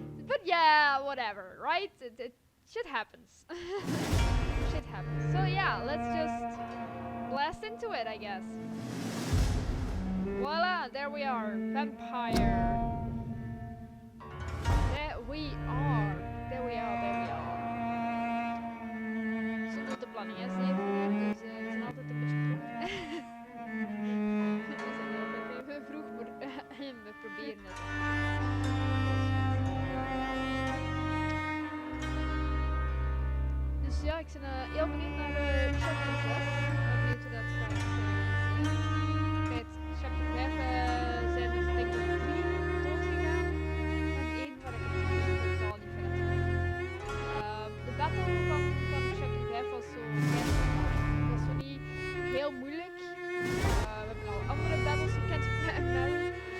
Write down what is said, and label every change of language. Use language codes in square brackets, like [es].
[en] But yeah, whatever, right? Shit happens. Shit happens. So yeah, let's just blast into it, I guess. Voila, there we are. Vampyr. There we are. There we are, there we are. [nl] Zonder de planning, hè, zie je vroeger. Dus we zijn altijd een beetje vroeg. We zijn altijd even vroeg, maar we proberen het. Dus ja, ik ben heel benieuwd naar chapter 6. Benieuwd hoe dat gaat zien. Bij chapter 5 zijn er denk ik 3 doodgegaan. En 1 waar ik het totaal niet van heb. De battle van chapter 5 was zo best. Het was zo niet heel moeilijk. We hebben al andere battles gekend met Mary.